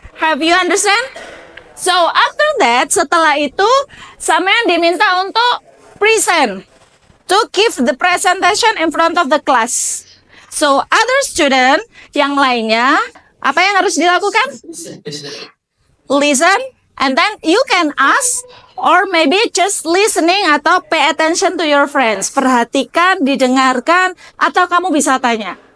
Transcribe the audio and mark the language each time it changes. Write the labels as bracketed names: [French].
[English] Have you understand? So after that, [Indonesian] setelah itu, sampean diminta untuk [English] present, to give the presentation in front of the class. So, other student [Indonesian] yang lainnya, apa yang harus dilakukan? [English] Listen, and then you can ask, or maybe just listening atau pay attention to your friends. [Indonesian] Perhatikan, didengarkan, atau kamu bisa tanya.